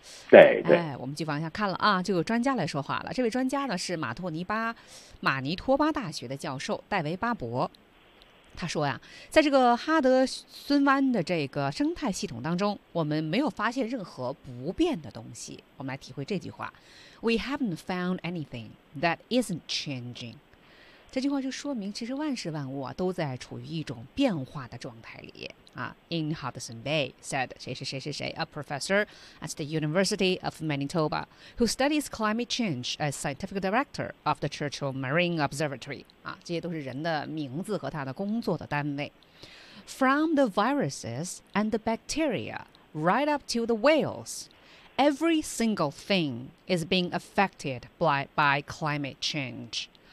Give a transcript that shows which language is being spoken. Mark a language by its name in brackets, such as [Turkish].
[Chinese] 对对，哎，我们继续往下看了啊，就有专家来说话了。这位专家呢是马尼托巴大学的教授戴维巴伯。他说呀，在这个哈德森湾的这个生态系统当中，我们没有发现任何不变的东西。我们来体会这句话 ： [English] We haven't found anything that isn't changing。 [Chinese] 这句话就说明，其实万事万物啊都在处于一种变化的状态里啊。 [English] In Hudson Bay said [Chinese] 谁谁谁谁谁 [English] ，a professor at the University of Manitoba who studies climate change as scientific director of the Churchill Marine Observatory。啊，这些都是人的名字和他的工作的单位。 From the viruses and the bacteria right up to the whales, every single thing is being affected by climate change。